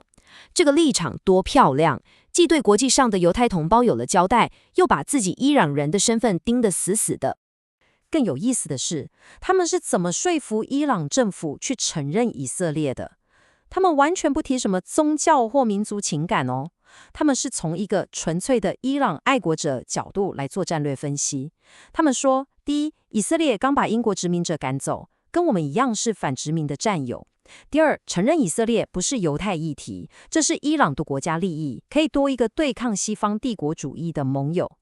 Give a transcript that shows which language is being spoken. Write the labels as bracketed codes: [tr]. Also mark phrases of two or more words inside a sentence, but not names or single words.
[zh] 這個立場多漂亮，既對國際上的猶太同胞有了交代，又把自己伊朗人的身份盯得死死的。更有意思的是，他們是怎麼說服伊朗政府去承認以色列的？他們完全不提什麼宗教或民族情感哦，他們是從一個純粹的伊朗愛國者角度來做戰略分析。他們說，第一，以色列剛把英國殖民者趕走，跟我們一樣是反殖民的戰友。第二，承認以色列不是猶太議題，這是伊朗的國家利益，可以多一個對抗西方帝國主義的盟友。